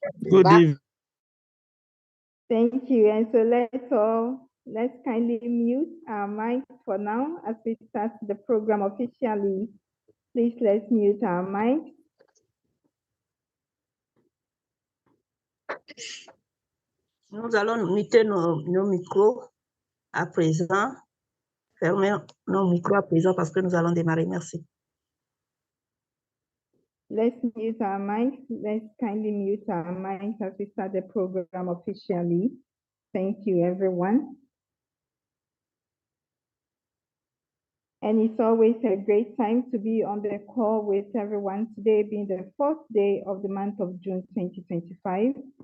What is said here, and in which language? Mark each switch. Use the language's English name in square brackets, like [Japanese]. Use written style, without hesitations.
[English] Good evening. Thank you. And so let's kindly mute our mics for now as we start the program officially. Please let's mute our mics. [French] Nous allons muter nos micros à présent. Fermer nos micros à présent parce que nous allons démarrer. Merci. [English] Let's mute our mics. Let's kindly mute our mics as we start the program officially. Thank you, everyone. And it's always a great time to be on the call with everyone, today being the 4th day of the month of June 2025.